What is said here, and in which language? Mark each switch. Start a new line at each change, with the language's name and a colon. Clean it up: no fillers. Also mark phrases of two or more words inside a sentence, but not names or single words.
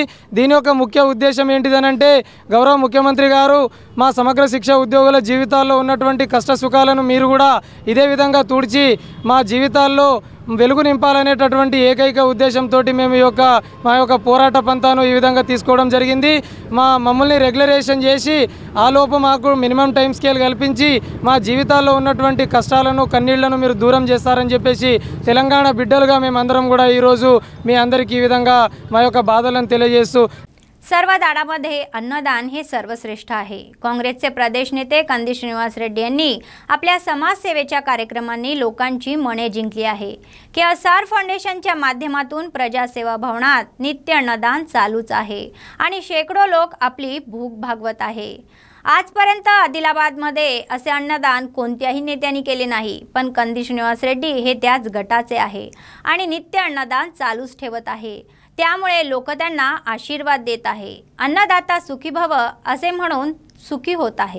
Telugu: దీని యొక్క ముఖ్య ఉద్దేశం ఏంటిదనంటే గౌరవ ముఖ్యమంత్రి గారు మా సమగ్ర శిక్ష ఉద్యోగుల జీవితాల్లో ఉన్నటువంటి కష్ట సుఖాలను మీరు కూడా ఇదే విధంగా తుడిచి మా జీవితాల్లో వెలుగు నింపాలనేటటువంటి ఏకైక ఉద్దేశంతో మేము మా యొక్క పోరాట పంతాను ఈ విధంగా తీసుకోవడం జరిగింది। మమ్మల్ని రెగ్యులరేషన్ చేసి ఆ లోపు మాకు
English: minimum time scale
Telugu: కల్పించి మా జీవితాల్లో ఉన్నటువంటి కష్టాలను కన్నీళ్లను మీరు దూరం చేస్తారని చెప్పేసి తెలంగాణ బిడ్డలుగా మేమందరం కూడా ఈరోజు మీ అందరికీ ఈ విధంగా మా యొక్క బాధలను తెలియజేస్తూ
Marathi: सर्व दाडामध्ये अन्नदान हे सर्वश्रेष्ठ आहे। काँग्रेसचे प्रदेश नेते कंदी श्रीनिवास रेड्डी यांनी आपल्या समाजसेवेच्या कार्यक्रमांनी लोकांची मने जिंकली आहे। केएसआर फाउंडेशनच्या माध्यमातून प्रजासेवा भवनात नित्य अन्नदान चालूच आहे आणि शेकडो लोक आपली भूक भागवत आहे। आजपर्यंत आदिलाबादमध्ये असे अन्नदान कोणत्याही नेत्यांनी केले नाही, पण कंदी श्रीनिवास रेड्डी हे त्याच गटाचे आहे आणि नित्य अन्नदान चालूच ठेवत आहे। त्यामुळे लोक त्यांना आशीर्वाद देत आहे।
Sanskrit: अन्नदाता सुखी भव
Marathi: असे म्हणून सुखी होत आहे।